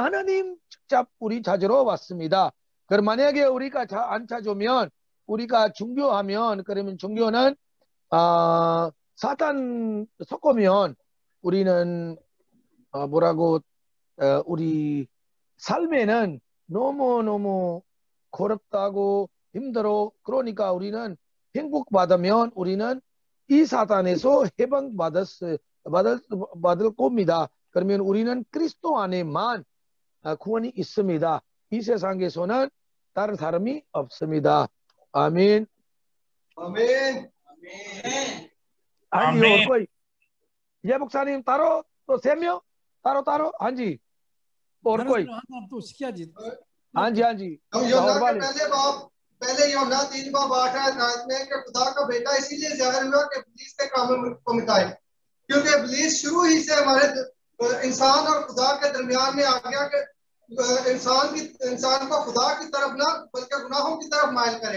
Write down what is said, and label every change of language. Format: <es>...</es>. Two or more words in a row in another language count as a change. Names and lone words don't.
<ko>하나님 직접 우리 찾으러 왔습니다. 그럼 만약에 우리가 안 찾으면 우리가 종교하면 그러면 종교는 사탄 섞으면 우리는 우리 삶에는 너무너무 고롭다고 힘들어. 그러니까 우리는 행복받으면 우리는 이 사탄에서 해방받을 겁니다. 그러면 우리는 그리스도 안에만 구원이 있습니다. 이 세상에서는 다른 사람이 없습니다.</ko> <ur>آمین آمین آمین۔ اور کوئی یہ</ur> <ko>목사님 따로 또 3명 따로</ko> <ur>ہاں جی اور کوئی تو کیا جی ہاں جی ہاں جی यूहन्ना और के वाले پہلے یوحنا 3:8 میں کہ خدا کا بیٹا اسی لیے ظاہر ہوا کہ ابلیس کے کاموں کو مٹائے، کیونکہ ابلیس شروع ہی سے ہمارے انسان اور خدا کے درمیان میں آ گیا کہ انسان کو خدا کی طرف نہ بلکہ گناہوں کی طرف مائل کرے.</ur>